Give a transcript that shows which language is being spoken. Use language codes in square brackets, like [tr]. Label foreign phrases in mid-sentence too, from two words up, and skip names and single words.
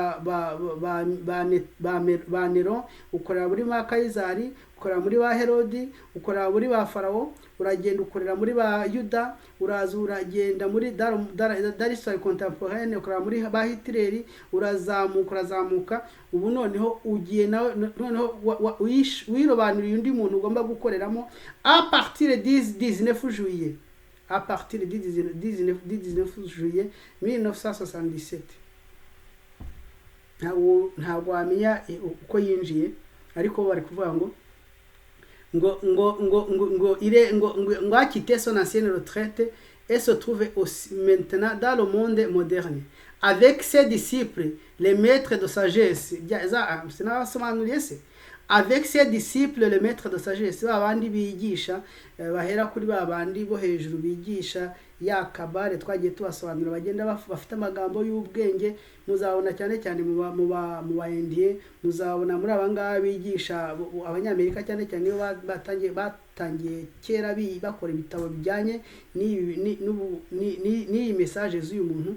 [rw] ba Nero, ukorera muri ba Kayizari, ukorera muri ba Herodi, ukorera muri ba Farawo, uragenda ukorera muri ba Yuda, uraza uragenda muri Dar [fr] histoire contemporaine, [rw] ukorera muri ba Hitler, urazamuka. Ubu noneho ugiye noneho wirobanuriye undi muntu ugomba gukoreramo [fr] à partir du 19 juillet 1977. [rw] Ntabwo wamenya uko yinjiye, ariko bari kuvuga ngo [fr] a quitté son ancienne retraite et se trouve aussi maintenant dans le monde moderne avec ses disciples, les maîtres de sagesse. Avec ses disciples, les maîtres de sagesse, [rw] babandi bigisha bahera kuri babandi bo hejuru bigisha ya kabare twagiye tubasobanura, bagenda bafite amagambo y'ubwenge. Muzabona cyane mu bayendiye, muzabona muri abangaba bigisha abanyamerika cyane iyo batangiye kera bakora ibitabo bijyanye n'iyi message z'uyu muntu.